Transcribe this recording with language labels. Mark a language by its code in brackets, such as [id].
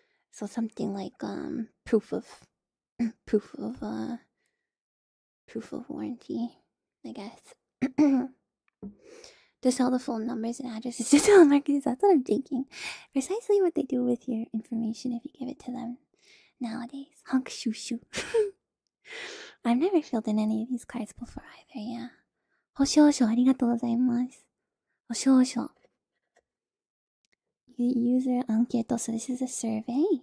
[en] So something like proof of warranty, I guess. To sell the phone numbers and addresses to telemarketers. That's what I'm thinking. Precisely what they do with your information if you give it to them nowadays. Honk shoo shoo. I've never filled in any of these cards before either, yeah. [ja] 保証書ありがとうございます。 [en] 保証書 User anketo, so this is a survey.